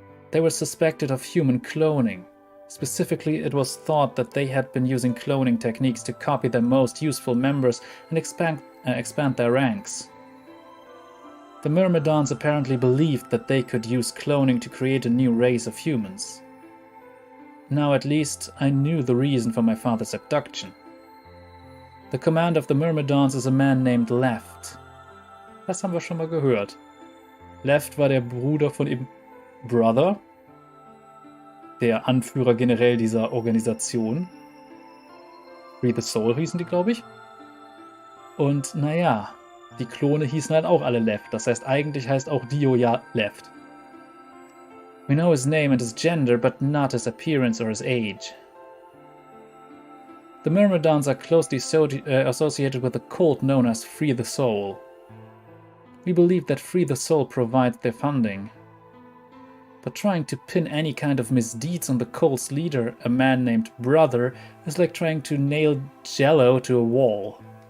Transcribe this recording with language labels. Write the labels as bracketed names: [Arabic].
[English] They were suspected of human cloning. Specifically, it was thought that they had been using cloning techniques to copy their most useful members and expand their ranks. The Myrmidons apparently believed that they could use cloning to create a new race of humans. Now at least I knew the reason for my father's abduction. The commander of the Myrmidons is a man named Left. [German] Das haben wir schon mal gehört. Left war der Bruder von eben Brother, der Anführer generell dieser Organisation. Free the Soul hießen die, glaube ich. Und naja, die Klone hießen halt auch alle Left. Das heißt, eigentlich heißt auch Dio ja Left. [English] We know his name and his gender, but not his appearance or his age. The Myrmidons are closely associated with a cult known as Free the Soul. We believe that Free the Soul provides their funding. But trying to pin any kind of misdeeds on the cult's leader, a man named Brother, is like trying to nail Jello to a wall.